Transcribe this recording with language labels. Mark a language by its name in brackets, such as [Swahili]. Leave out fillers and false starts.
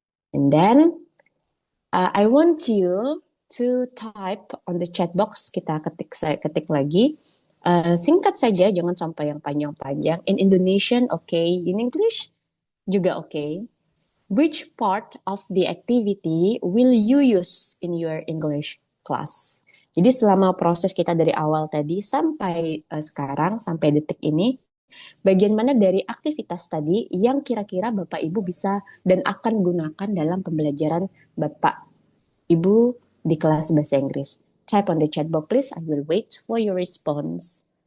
[English] And then I want you to type on the chat box. [Indonesian] Kita ketik lagi. Singkat saja, jangan sampai yang panjang-panjang. [English] In Indonesian, okay. In English juga okay. Which part of the activity will you use in your English class? [Indonesian] Jadi selama proses kita dari awal tadi sampai sekarang, sampai detik ini, bagian mana dari aktivitas tadi yang kira-kira Bapak Ibu bisa dan akan gunakan dalam pembelajaran Bapak Ibu di kelas bahasa Inggris? [English] Type on the chat box please. I will wait for your response.